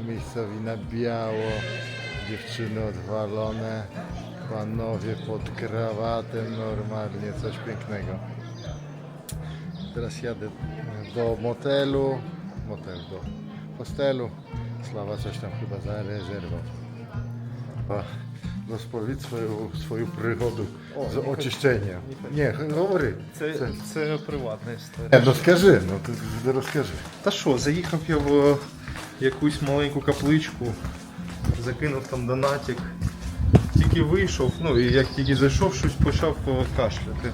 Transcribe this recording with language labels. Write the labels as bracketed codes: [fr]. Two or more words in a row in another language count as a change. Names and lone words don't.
[pl] Miejscowi na biało. Dziewczyny odwalone. Panowie pod krawatem. Normalnie coś pięknego. Teraz jadę do motelu. Do hostelu. Sława coś tam chyba зарезервував. [uk] Розповідь свою пригоду з очищення. Ні, говори. Це приватна історія. Ну скажи, ти розкажи. Та що, заїхав я в якусь маленьку капличку, закинув там донатик, тільки вийшов, ну і як тільки зайшов, щось почав кашляти.